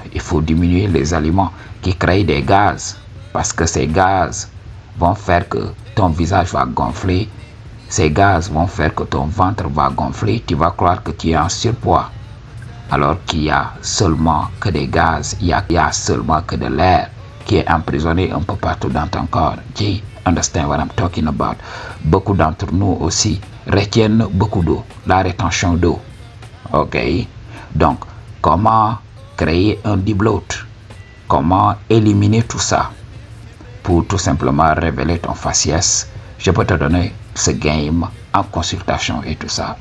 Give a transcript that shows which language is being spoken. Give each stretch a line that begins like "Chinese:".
French: Il faut diminuer les aliments qui créent des gaz. Parce que ces gaz vont faire que ton visage va gonfler. Ces gaz vont faire que ton ventre va gonfler. Tu vas croire que tu es en surpoids. Alors qu'il y a seulement que des gaz. Il y a seulement que de l'air qui est emprisonné un peu partout dans ton corps.
English: Do you understand what I'm talking about?
French: Beaucoup d'entre nous aussi retiennent beaucoup d'eau. La rétention d'eau. Ok? Donc, comment créer un debloat? Comment éliminer tout ça? Pour tout simplement révéler ton faciès, je peux te donner ce game en consultation et tout ça.